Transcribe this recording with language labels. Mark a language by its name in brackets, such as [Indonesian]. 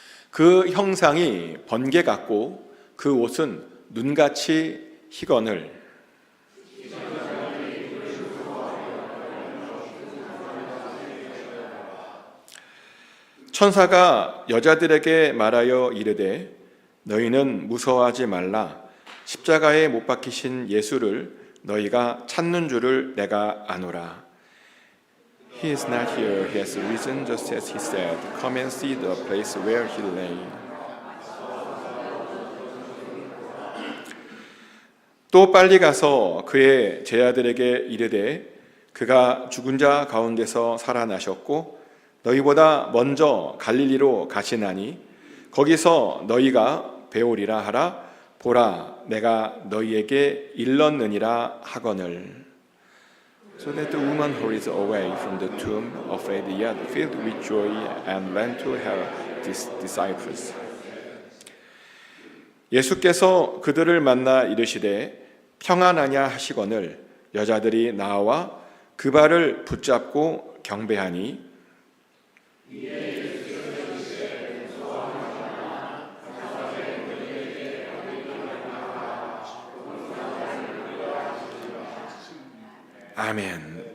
[Korean] 그 형상이 번개 같고 그 옷은 눈같이 희거늘 천사가 여자들에게 말하여 이르되 너희는 무서워하지 말라. 십자가에 못 박히신 예수를 너희가 찾는 줄을 내가 아노라. [English] He is not here. He has risen just as he said. Come and see the place where he lay. [Korean] 또 빨리 가서 그의 제자들에게 이르되 그가 죽은 자 가운데서 살아나셨고 너희보다 먼저 갈릴리로 가시나니 거기서 너희가 배우리라 하라. 보라, 내가 너희에게 일렀느니라 하거늘. [English] So that the woman hurried away from the tomb, afraid yet filled with joy, and ran to her disciples. [Korean] 예수께서 그들을 만나 이르시되 평안하냐 하시거늘 여자들이 나와 그 발을 붙잡고 경배하니 아멘.